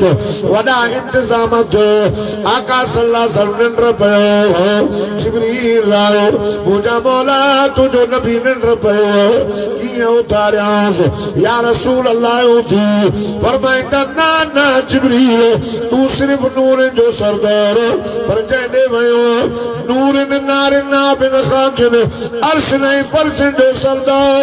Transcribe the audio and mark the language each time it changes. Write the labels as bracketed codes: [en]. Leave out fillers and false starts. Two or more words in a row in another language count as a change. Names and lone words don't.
[sd] वॾा इंतजाम थियो, आका [ar] صلى الله عليه وسلم [sd] निंड पियो, जिब्रील आयो, मुंहिंजा मौला तुंहिंजो नबी निंड पियो, कीअं उथारियांसि? [ar] يا رسول الله [sd] उथी। फरमाईंदा न न जिब्रील तूं सिर्फ़ नूरनि जो सरदार, पर जंहिं ॾे वियो नूरनि नारिन बिन खाकिन अर्श नहीं फर्शन जो सरदार।